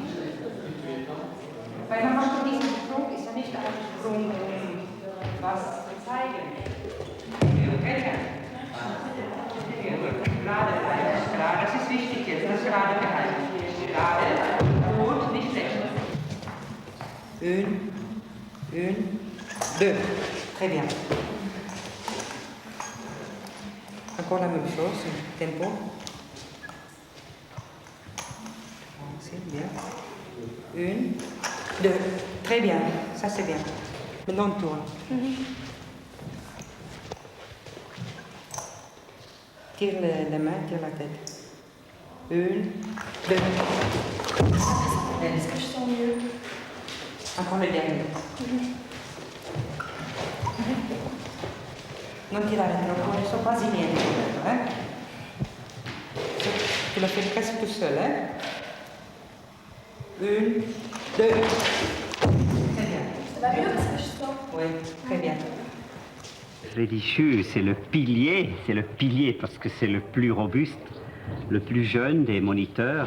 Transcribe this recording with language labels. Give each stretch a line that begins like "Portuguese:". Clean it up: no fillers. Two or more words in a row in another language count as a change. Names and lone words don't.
German: Weil man macht diesen Sprung, ist ja nicht ein Sprung, um was zu zeigen. Gerade bleiben, gerade, das ist wichtig jetzt, das gerade behalten. Gerade, gut, nicht schlecht.
French: Une, deux. Très bien. Encore la même chose, tempo. C'est bien. Une, deux. Très bien, ça c'est bien. Maintenant on tourne. Tire les mains, tire la tête. Une, deux. Est-ce que je sens mieux? Encore le dernier.
Italian: Non tirare troppo, adesso quasi niente.
French: Tu le fais presque tout seul. Une, deux. va mieux parce que je sens. Oui, très bien. Religieux, c'est le pilier parce que c'est le plus robuste, le plus jeune des moniteurs.